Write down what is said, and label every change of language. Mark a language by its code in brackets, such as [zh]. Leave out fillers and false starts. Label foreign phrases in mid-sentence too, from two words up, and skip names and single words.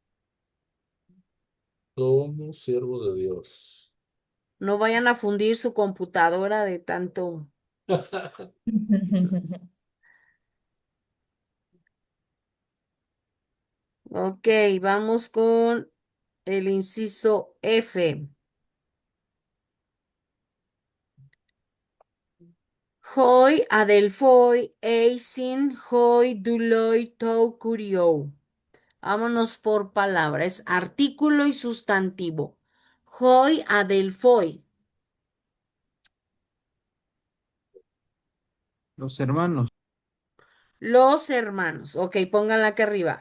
[es] Somos siervos de Dios. No vayan a fundir su computadora de tanto. Ok, vamos con el inciso F. [el] Οἱ ἀδελφοὶ εἰσὶν οἱ δοῦλοι τοῦ κυρίου. [es] Vámonos por palabra. Es artículo y sustantivo. [el] Οἱ ἀδελφοί. [es] Los hermanos. Los hermanos. Ok, pónganla acá arriba.